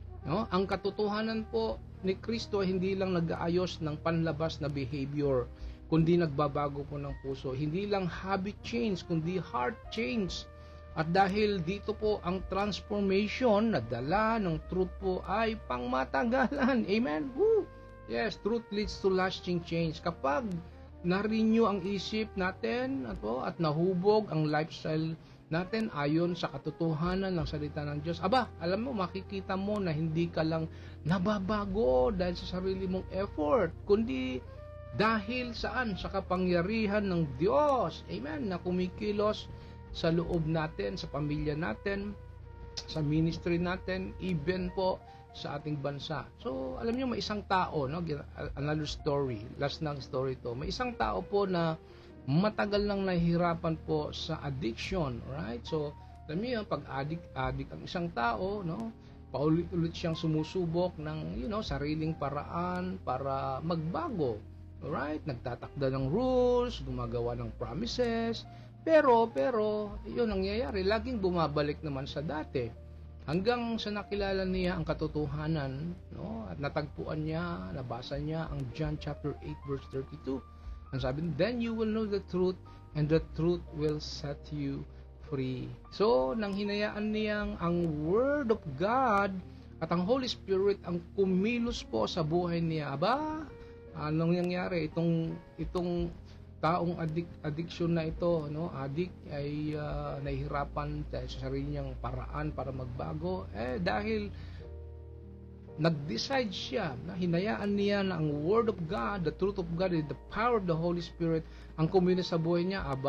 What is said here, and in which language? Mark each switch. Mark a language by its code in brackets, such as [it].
[tl] Ang katotohanan po ni Kristo hindi lang nag-aayos ng panlabas na behavior, kundi nagbabago po ng puso. Hindi lang [en] habit change, [tl] kundi [en] heart change. [tl] At dahil dito po ang transformation na dala ng truth po ay pangmatagalan. Amen? Woo! [en] Yes, truth leads to lasting change. [tl] Kapag na-renew ang isip natin at nahubog ang lifestyle natin ayon sa katotohanan ng salita ng Diyos, alam mo, makikita mo na hindi ka lang nababago dahil sa sarili mong effort, kundi dahil saan? Sa kapangyarihan ng Diyos. Amen? Na kumikilos sa loob natin, sa pamilya natin, sa ministry natin, even po sa ating bansa. So, alam niyo, may isang tao, no? [en] Another story, [tl] last ng story to. May isang tao po na matagal nang nahihirapan po sa addiction, right? So, alam niyo, pag addict ang isang tao, no? Paulit-ulit siyang sumusubok ng, sariling paraan para magbago. Alright? Nagtatakda ng rules, gumagawa ng promises, pero, yun nangyayari, laging bumabalik naman sa dati. Hanggang sa nakilala niya ang katotohanan, no? At natagpuan niya, nabasa niya ang John chapter 8 verse 32. Ang sabi, [en] then you will know the truth, and the truth will set you free. [tl] So, nang hinayaan niyang ang Word of God at ang Holy Spirit ang kumilos po sa buhay niya, anong nangyari? Itong taong addiction na ito, no? Addict ay nahihirapan sa sarili niyang paraan para magbago, dahil nag-decide siya, na hinayaan niya na ang Word of God, [en] the truth of God, the power of the Holy Spirit [tl] ang kumilos sa buhay niya.